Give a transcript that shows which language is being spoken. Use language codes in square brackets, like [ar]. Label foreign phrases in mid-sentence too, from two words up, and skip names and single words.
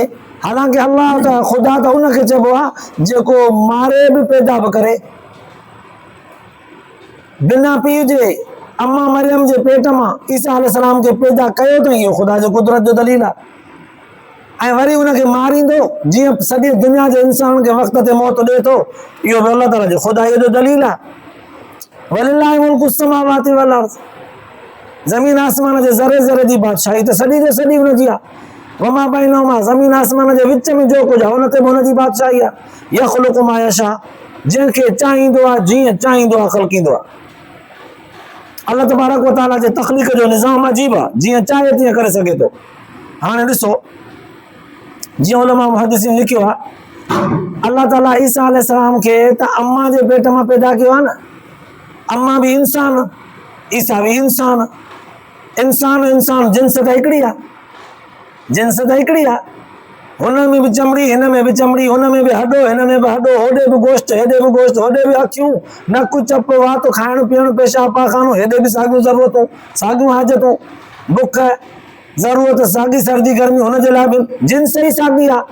[sd] हालांकि अल्लाह त ख़ुदा त उनखे चइबो आहे जेको मारे बि पैदा बि करे, बिना पीउ जे अम्मा मरियम जे पेट मां ईसा अलैहिस्सलाम खे पैदा कयो अथई, इहो ख़ुदा जो कुदरत जो दलील आहे। ऐं वरी उनखे मारींदो जीअं सॼी दुनिया जे इंसान खे वक़्त ते मौत ॾिए थो, इहो बि अल्लाह ताला जो ख़ुदाईअ जो दलील आहे। [ar] ولله ملك السماوات والأرض, [sd] ज़मीन आसमान जे ज़रे ज़रे जी बादशाही त सॼी जो सॼी हुनजी आहे। [ar] وما بينهما, [sd] ज़मीन आसमान जे विच में जो कुझु आहे हुन ते बि हुनजी बादशाही आहे। [ar] يخلق ما يشاء, [sd] जंहिंखे चाहींदो आहे जीअं चाहींदो आहे ख़ल्क़ींदो आहे। [ar] الله تبارك وتعالى [sd] जे तख़लीक़ जो निज़ाम अजीब आहे, जीअं चाहे तीअं करे सघे थो। हाणे ॾिसो, जीअं उलमा मुहद्दिसीन लिखियो आहे, अल्लाह ताला ईसा अलैहिस्सलाम खे त अम्मा जे पेट मां पैदा कयो आहे न, अम्मा बि इंसान, ईसा बि इंसान, इंसान इंसान जिन्स त हिकिड़ी आहे, जिन्स त हिकिड़ी आहे, हुन में बि चमड़ी, हिन में बि चमड़ी, हुन में बि हॾो, हिन में बि हॾो, होॾे बि गोश्त, हेॾे बि गोश्त, होॾे बि अखियूं, नकु चप वात, खाइण पीअण, पेशाब पाखानो, हेॾे बि साॻियूं ज़रूरतूं, साॻियूं हाजतूं, बुख ज़रूरत, साॻी सर्दी गर्मी, हुनजे लाइ बि जिन्स ई साॻी आहे।